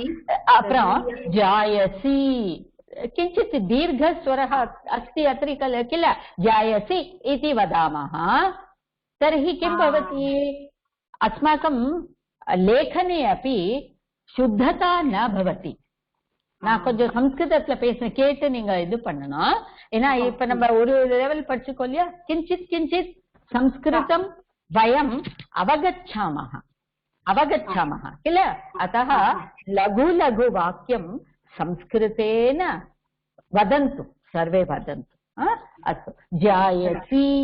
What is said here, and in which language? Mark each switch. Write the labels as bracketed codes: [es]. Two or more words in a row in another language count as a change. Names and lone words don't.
[sa] जायसि किञ्चित् दीर्घस्वरः अस्ति अत्र किल. जायसि इति वदामः तर्हि किं भवति? अस्माकं लेखने अपि शुद्धता न भवति. [ta] நான் கொஞ்சம் சம்ஸ்கிருதத்துல பேசுறேன், கேட்டு நீங்க இது பண்ணணும். ஏன்னா இப்ப நம்ம ஒரு லெவல் படிச்சுக்கோ இல்லையா. [sa] கிஞ்சித் संस्कृतं वयम् अवगच्छामः किल. अतः लघु लघु वाक्यं संस्कृतेन वदन्तु, सर्वे वदन्तु. अस्तु. जायसि